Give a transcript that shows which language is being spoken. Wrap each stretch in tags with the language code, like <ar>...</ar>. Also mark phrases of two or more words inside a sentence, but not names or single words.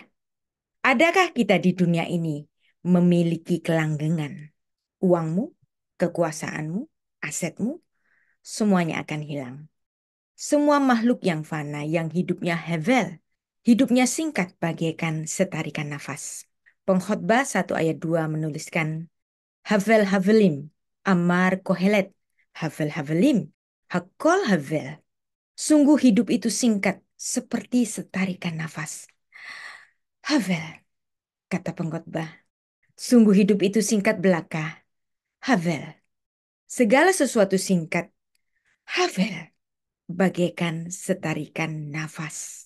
<id>Adakah kita di dunia ini memiliki kelanggengan? Uangmu, kekuasaanmu, asetmu, semuanya akan hilang. Semua makhluk yang fana, yang hidupnya hevel, hidupnya singkat bagaikan setarikan nafas. Pengkhotbah 1 ayat 2 menuliskan,</id> <he>הבל הבלים אמר קהלת הבל הבלים הכל הבל.</he> <id>Sungguh hidup itu singkat, seperti setarikan nafas. Havel, kata pengkhotbah. Sungguh hidup itu singkat belaka. Havel. Segala sesuatu singkat. Havel. Bagaikan setarikan nafas.</id>